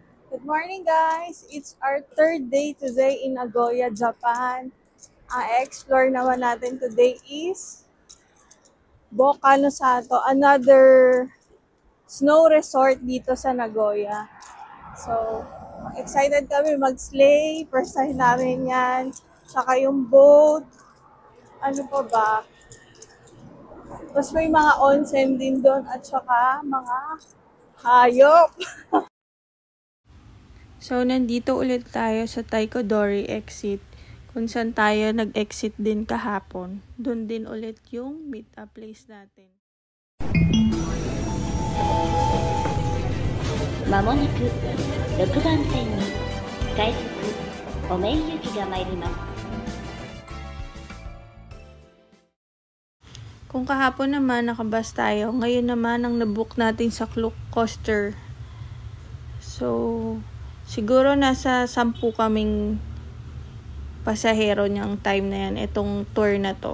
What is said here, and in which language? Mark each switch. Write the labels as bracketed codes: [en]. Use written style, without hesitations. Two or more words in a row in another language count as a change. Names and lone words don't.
[en] Good morning guys! It's our third day today in Nagoya, Japan. [tl] Ang explore naman natin today is Boka no Sato, [en] another snow resort [tl] dito sa Nagoya. So, excited kami mag-sleigh. [en] First time [tl] namin yan. Tsaka yung boat. Ano pa ba? Tapos may mga onsen din doon at tsaka mga hayop. So, nandito ulit tayo sa Taikodori exit. Kung saan tayo nag-exit din kahapon. Doon din ulit yung [en] meet-up place [tl] natin. [ja] まもなく6番線に快速おめい行きが参ります。 [tl] Kung kahapon naman nakabus tayo, ngayon naman ang nabook natin sa Klook Coaster. So, siguro nasa 10 kaming pasahero niyang time na yan, itong tour na to.